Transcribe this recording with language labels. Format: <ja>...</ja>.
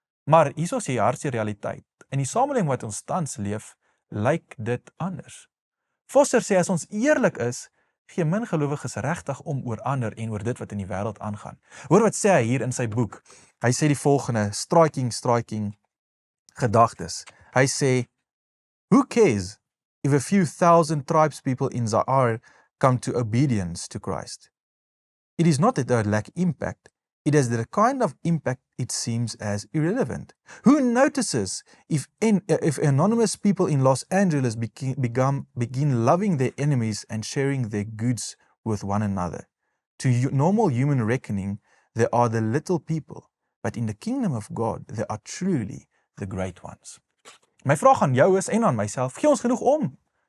<af>Maar hierso is die hartse realiteit. In die samelewing wat ons tans leef, lyk dit anders. Foster sê as ons eerlik is, gee min gelowiges regtig om oor ander en oor dit wat in die wêreld aangaan. Hoor wat sê hy hier in sy boek. Hy sê die volgende, striking gedagtes.</af> <en>Hy sê, "Who cares if a few thousand tribespeople in Zaire come to obedience to Christ? It is not that they lack impact, it is the kind of impact it seems as irrelevant. Who notices if anonymous people in Los Angeles begin loving their enemies and sharing their goods with one another? To normal human reckoning, they are the little people, but in the kingdom of God, they are truly the great ones.</en> <af>My vraag aan jou is en aan myself, gee ons genoeg om?</af>